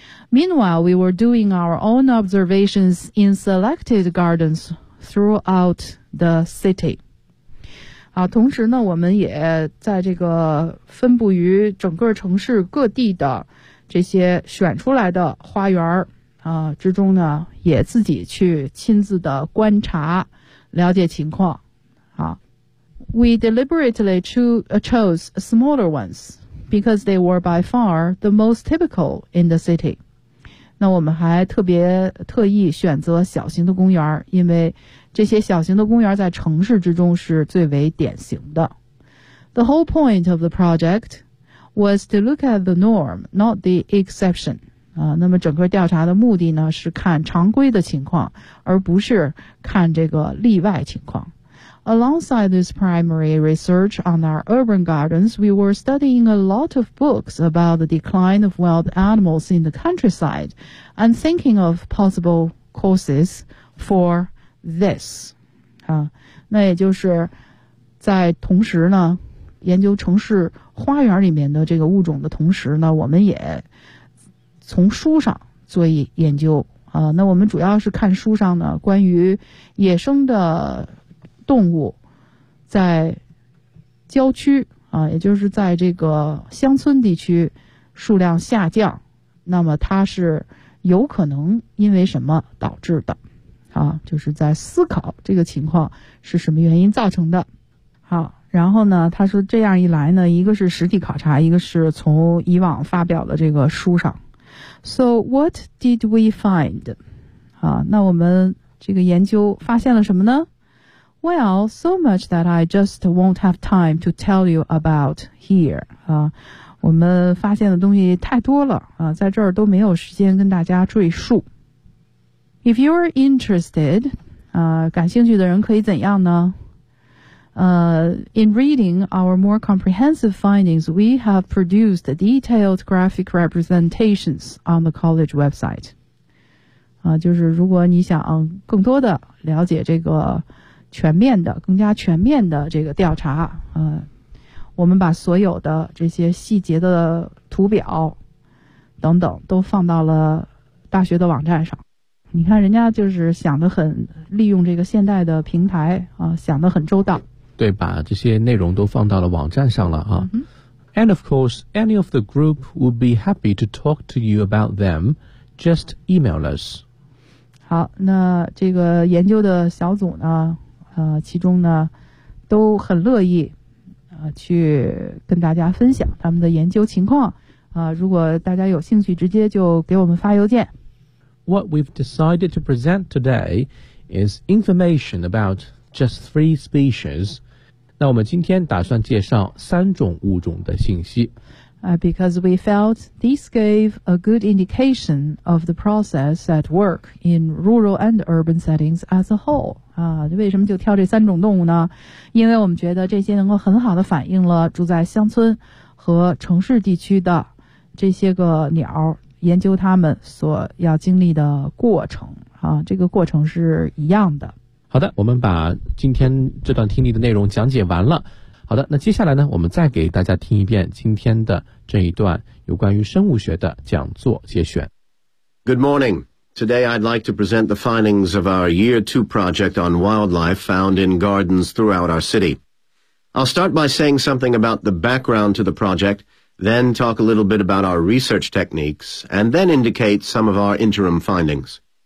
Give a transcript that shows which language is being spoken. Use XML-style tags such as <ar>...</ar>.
<en>Meanwhile, we were doing our own observations in selected gardens throughout the city.</en> <zh>啊，同时呢，我们也在这个分布于整个城市各地的这些选出来的花园之中呢，也自己去亲自的观察了解情况。</zh> <en>We deliberately chose smaller ones because they were by far the most typical in the city.</en> <zh>那我们还特意选择小型的公园，因为这些小型的公园在城市之中是最为典型的。</zh> <en>The whole point of the project was to look at the norm, not the exception.</en> <zh>那么整个调查的目的呢是看常规的情况，而不是看这个例外情况。</zh> <en>Alongside this primary research on our urban gardens, we were studying a lot of books about the decline of wild animals in the countryside and thinking of possible causes for this.</en> <zh>那也就是在同时呢研究城市花园里面的这个物种的同时呢，我们也从书上做研究那我们主要是看书上呢关于野生的动物在郊区也就是在这个乡村地区数量下降，那么它是有可能因为什么导致的就是在思考这个情况是什么原因造成的。好，然后呢他说这样一来呢，一个是实地考察，一个是从以往发表的这个书上。</zh> <en>So what did we find?</en> <zh>那我们这个研究发现了什么呢？</zh> <en>Well, so much that I just won't have time to tell you about here.</en> <zh>我们发现的东西太多了在这儿都没有时间跟大家赘述。</zh> <en>If you're interested,</en> <zh>感兴趣的人可以怎样呢？</zh> <en>In reading our more comprehensive findings, we have produced detailed graphic representations on the college website.</en> <zh>就是如果你想更多的了解这个全面的、更加全面的这个调查，我们把所有的这些细节的图表等等都放到了大学的网站上。你看人家就是想得很利用这个现代的平台想得很周到。对，把这些内容都放到了网站上了</zh> <en>And of course, any of the group would be happy to talk to you about them. Just email us.</en> <zh>好，那这个研究的小组呢，其中呢，都很乐意去跟大家分享他们的研究情况如果大家有兴趣，直接就给我们发邮件。</zh> <en>What we've decided to present today is information about just three species.</en> <zh>那我们今天打算介绍三种物种的信息</zh> <en>Because we felt this gave a good indication of the process at work in rural and urban settings as a whole</en> <zh>为什么就挑这三种动物呢？因为我们觉得这些能够很好的反映了住在乡村和城市地区的这些个鸟研究它们所要经历的过程这个过程是一样的。好的，我们把今天这段听力的内容讲解完了。好的，那接下来呢，我们再给大家听一遍今天的这一段有关于生物学的讲座节选。</zh> <en>Good morning. Today I'd like to present the findings of our Year 2 project on wildlife found in gardens throughout our city. I'll start by saying something about the background to the project, then talk a little bit about our research techniques, and then indicate some of our interim findings.</en>